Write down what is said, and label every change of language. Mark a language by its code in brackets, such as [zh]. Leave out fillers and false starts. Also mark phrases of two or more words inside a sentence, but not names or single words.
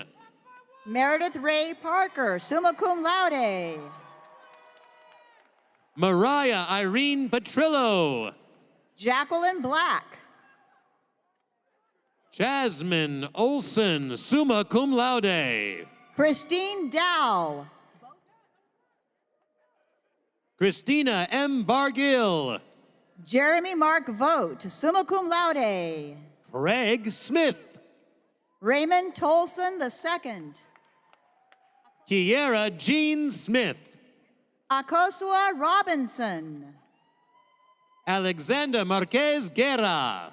[en] Meredith Ray Parker, [la] summa cum laude. [en] Mariah Irene Petrillo. Jacqueline Black. Jasmine Olson, [la] summa cum laude. [en] Christine Dow. Christina M. Bargill. Jeremy Mark Vogt, [la] summa cum laude. [en] Craig Smith. Raymond Tolson II. Kiera Jean Smith. Akosua Robinson. Alexander Marquez Guerra.